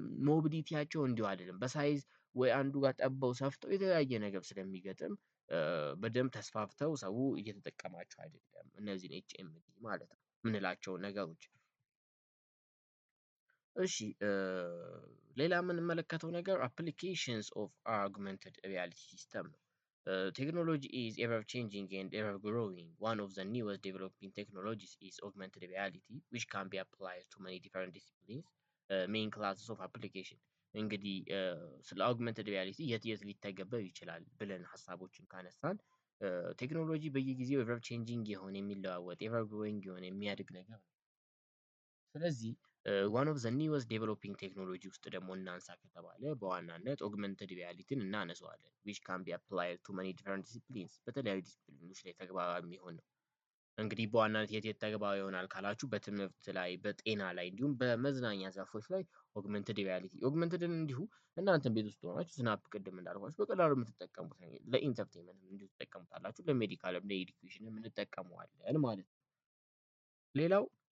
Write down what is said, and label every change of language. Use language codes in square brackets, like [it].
[am] ሞቢሊቲያቸው እንዲሁ አይደለም። በሳይዝ ወይ አንዱ ጋር ጠበው ሰፍተው የተለያየ ነገር ስለሚገጥም በደንብ ተስፋፍተው ሰው እየተጠቀማቸው አይደለም። እነዚህን ኤችኤምዲ ማለት ነው የምንላቸው ነገሮች። እሺ ሌላ የምንመለከተው ነገር [en] applications of augmented reality system [am] ነው። [en] Technology is ever changing and ever growing. One of the newest developing technologies is augmented reality, which can be applied to many different disciplines, main classes of application. [am] እንግዲህ ስለ አውግመንትድ ሪያሊቲ የት የት ሊተገበር ይችላል ብለን ሀሳቦችን ካነሳን ቴክኖሎጂ በየጊዜው ኤቨር ቼንጂንግ የሆነ የሚለዋወጥ ኤቨር ግሮዊንግ የሆነ የሚያድግ ነገር ነው። ስለዚህ [en] ዋን ኦፍ ዘ ኒወስት ዴቨሎፒንግ ቴክኖሎጂ [am] ውስጥ ደግሞ እናንሳ ከተባለ በዋናነት ኦግመንትድ ሪያሊቲን እናነሳዋለን። [en] ዊች ካን ቢ አፕላይድ ቱ መኒ ዲፈረንት ዲሲፕሊንስ [am] በተለያዩ ዲሲፕሊኖች ላይ ተግባራዊ የሚሆን ነው። እንግዲህ በዋናነት የት የት ተግባራዊ ይሆናል ካላችሁ በትምህርት ላይ፣ በጤና ላይ እንዲሁም በመዝናኛ ዘርፎች ላይ ኦግመንትድ ሪያሊቲ ኦግመንትድን እንዲሁ እናንተም ቤት ውስጥ ሆናችሁ ስናፕ ቅድም እንዳልኳችሁ በቀላሉ የምትጠቀሙት ለኢንተርቴንመንት እንዲሁ ትጠቀሙታላችሁ፣ ለሜዲካልም ለኤዱኬሽንም እንጠቀመዋለን ማለት ነው። ሌላው